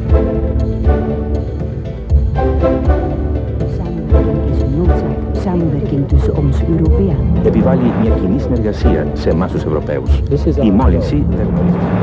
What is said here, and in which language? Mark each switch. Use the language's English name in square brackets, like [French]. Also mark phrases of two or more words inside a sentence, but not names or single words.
[Dutch] Samenwerking is een noodzaak. Samenwerking tussen ons Europeanen. [Greek] Επιβάλλει μια κοινή συνεργασία σε εμάς τους Ευρωπαίους. Η μόλυνση δεν γνωρίζει.